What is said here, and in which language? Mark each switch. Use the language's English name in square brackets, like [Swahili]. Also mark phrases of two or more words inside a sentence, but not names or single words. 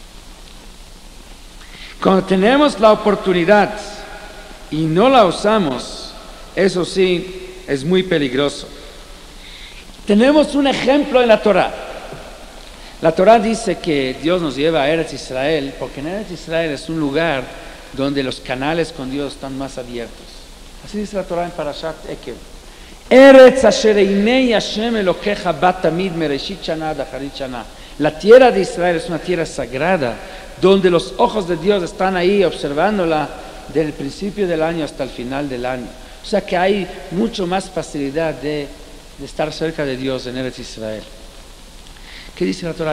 [Spanish] Cuando tenemos la oportunidad y no la usamos, eso sí, es muy peligroso. Tenemos un ejemplo en la Torah. La Torah dice que Dios nos lleva a Eretz Israel, porque en Eretz Israel es un lugar donde los canales con Dios están más abiertos. Así dice la Torah en Parashat Ekev. [Hebrew] ארץ אשר עיני השם אלוקיך בה תמיד מרשית שנה עד אחרית שנה. [Spanish] La tierra de Israel es una tierra sagrada, donde los ojos de Dios están ahí observándola desde el principio del año hasta el final del año. O sea que hay mucho más facilidad de estar cerca de Dios en Eretz Israel. ¿Qué dice la Torah?